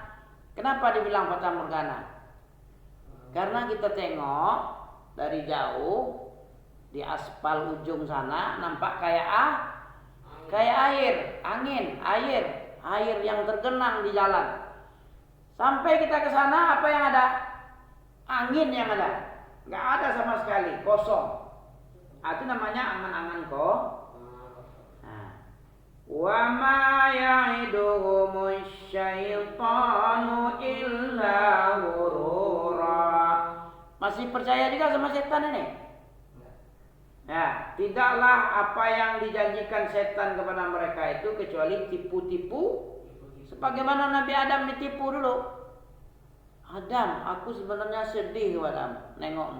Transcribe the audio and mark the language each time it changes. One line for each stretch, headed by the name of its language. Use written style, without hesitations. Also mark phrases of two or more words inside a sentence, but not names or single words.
Indonesian: Kenapa dibilang fata morgana? Karena kita tengok dari jauh di aspal ujung sana nampak kayak Kayak air, angin, air yang tergenang di jalan. Sampai kita ke sana, apa yang ada? Angin yang ada. Nggak ada sama sekali, kosong. Itu namanya angan-angan kok.
Arabic: Wa ma ya'iduhumus syaitanu illa ghurura.
Indonesian: Masih percaya juga sama setan ini? Ya, tidaklah apa yang dijanjikan setan kepada mereka itu kecuali tipu-tipu. Sebagaimana Nabi Adam ditipu dulu. Adam, aku sebenarnya sedih kepadamu, nengokmu.